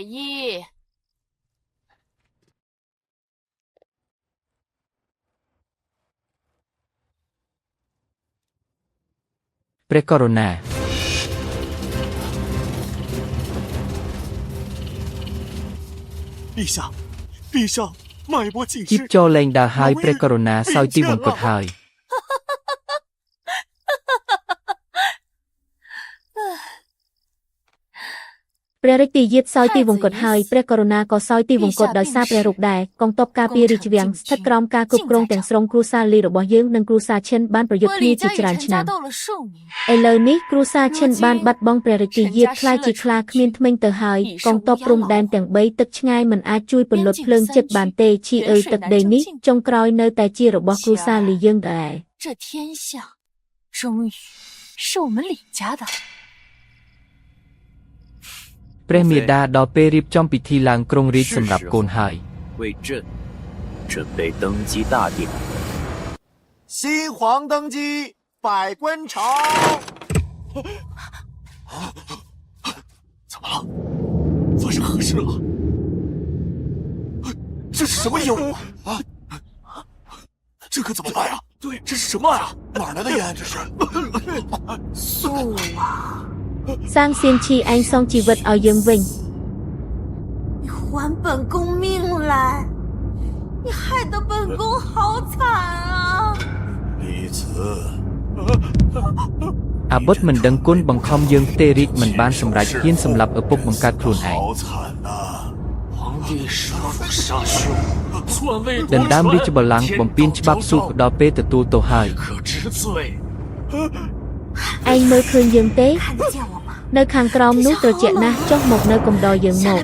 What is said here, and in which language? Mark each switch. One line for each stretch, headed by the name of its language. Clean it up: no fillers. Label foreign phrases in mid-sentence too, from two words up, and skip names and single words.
Khmer: ព្រះករុណា
Chinese: 陛下脉搏尽
Khmer: ជីប
Chinese: 失
Khmer: ចូលលែងដើរហើយព្រះករុណាសោយទីវង្គតហើយ ព្រះរាជាយាទសោយទីវង្គតហើយព្រះករុណាក៏សោយទីវង្គតដោយសារព្រះរូបដែរកងទ័ពការពាររាជវាំង ស្ថិតក្រោមការគ្រប់គ្រងទាំងស្រុងគ្រួសារលីរបស់យើងនិងគ្រួសារឈិនបានប្រយុទ្ធគ្នាជាច្រើនឆ្នាំឥឡូវនេះគ្រួសារឈិនបានបាត់បង់ព្រះរាជាយាទខ្លាចជាខ្លាគ្មានធ្មេញទៅហើយកងទ័ពព្រំដែនទាំង3ទឹកឆ្ងាយមិនអាចជួយពន្លត់ភ្លើងចិត្តបានទេឈីអើយទឹកដីនេះចុងក្រោយនៅតែជារបស់គ្រួសារលីយើងដែរ
Chinese: 这天下终于是我们李家的
Khmer: ព្រះមេដាដល់ពេលរៀបចំពិធីឡើងគ្រងរាជសម្រាប់កូនហើយ
Chinese: 为朕准备登基大典新皇登基百官朝怎么了发生何事了这是什么烟雾啊这可怎么办呀对这是什么呀哪来的烟这是素啊
Khmer: សាងសៀនឈីឯងសងជីវិតឲ្យយើងវិញ
Chinese: 你还本宫命来你害得本宫好惨啊李子
Khmer: អាបុត្រមិនដឹងគុណបង្ខំយើងទេរាជមិនបានសម្រេចហ៊ានសម្លាប់ឪពុកបង្កើតខ្លួនឯងដណ្ដើមរាជបល្ល័ង្កបំពេញច្បាប់ស៊ូដល់ពេលទទួលទោសហើយ ឯងមើលឃើញយើងទេនៅខាងក្រោមនោះត្រជាក់ណាស់ចុះមកនៅកំដរយើងមក